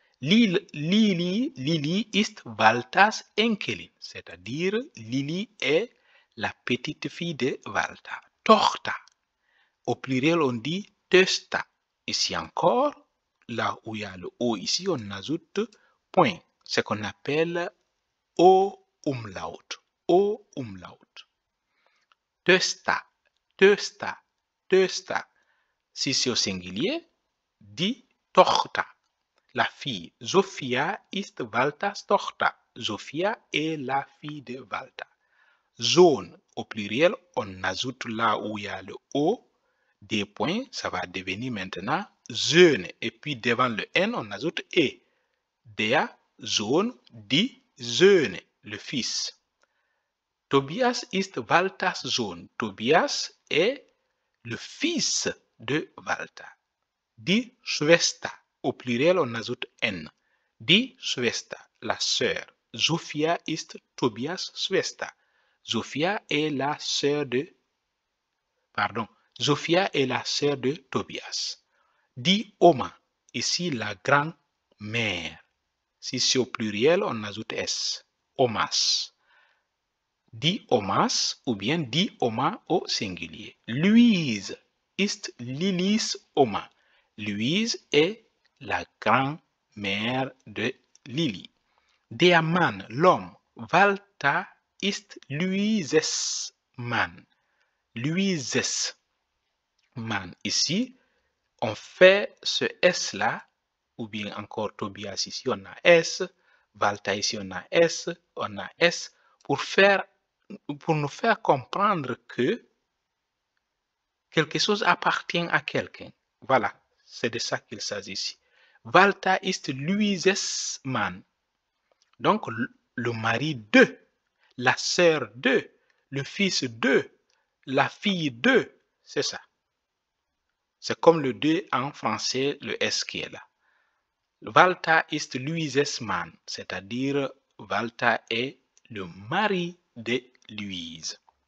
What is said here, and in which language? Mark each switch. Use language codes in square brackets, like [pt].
[de] Lili ist Walters Enkelin, [fr] c'est-à-dire Lili est la petite fille de Walter. Tochter, au pluriel on dit Töchter. Ici encore, là où il y a le O ici, on ajoute point, ce qu'on appelle O umlaut. O umlaut. [de] Töchter, Töchter, Töchter. [fr] Si c'est au singulier, [de] die Tochter. [fr] La fille. [de] Sophia ist Walters Tochter. [fr] Sophia est la fille de Walter. Sohn, au pluriel, on ajoute là où il y a le O, des points, ça va devenir maintenant Söhne. Et puis devant le N, on ajoute E. [de] Der Sohn, die Söhne, [fr] le fils. [de] Tobias ist Walters Sohn. [fr] Tobias est le fils de Walter. Die Schwester. Au pluriel, on ajoute N. Die Schwester, la sœur. [de] Sophia ist Tobias Schwester. [fr] Sophia est la sœur de... Pardon. Sophia est la sœur de Tobias. Die Oma. Ici, la grand-mère. Si c'est au pluriel, on ajoute S. Omas. Die Omas ou bien die Oma au singulier. [de] Louise ist Lilis Oma. [fr] Louise est la grand-mère de Lily. [de] Der Mann, l'homme. Walter ist Louises Mann. Louises Mann. [fr] Ici, on fait ce S-là, ou bien encore Tobias ici, on a S. Walter ici, on a S. On a S pour nous faire comprendre que quelque chose appartient à quelqu'un. Voilà, c'est de ça qu'il s'agit ici. [de] Walter ist Louises Mann. [fr] Donc, le mari de, la sœur de, le fils de, la fille de, c'est ça. C'est comme le de en français, le S qui est là. [de] Walter ist Louises Mann, [fr] c'est-à-dire Walter est le mari de Louise.